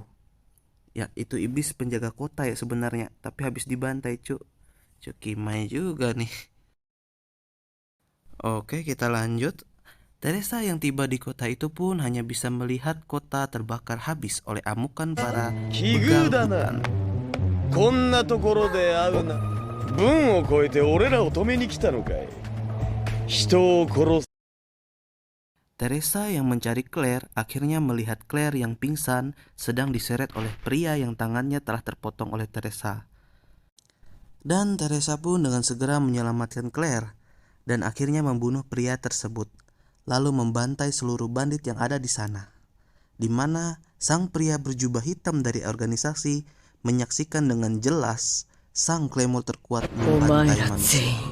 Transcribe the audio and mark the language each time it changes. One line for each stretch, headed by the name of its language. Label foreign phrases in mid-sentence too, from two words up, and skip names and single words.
Indonesian: Ya, itu iblis penjaga kota ya sebenarnya, tapi habis dibantai cuk kimai juga nih. Oke, kita lanjut. Teresa yang tiba di kota itu pun hanya bisa melihat kota terbakar habis oleh amukan para begal hutan.
Japanese: こんなところで会うな。文を超えて俺らを止めに来たのかい。人を殺す。
Indonesian: Teresa yang mencari Claire akhirnya melihat Claire yang pingsan sedang diseret oleh pria yang tangannya telah terpotong oleh Teresa. Dan Teresa pun dengan segera menyelamatkan Claire dan akhirnya membunuh pria tersebut, lalu membantai seluruh bandit yang ada di sana, di mana sang pria berjubah hitam dari organisasi menyaksikan dengan jelas sang Claymore terkuat membantai manusia.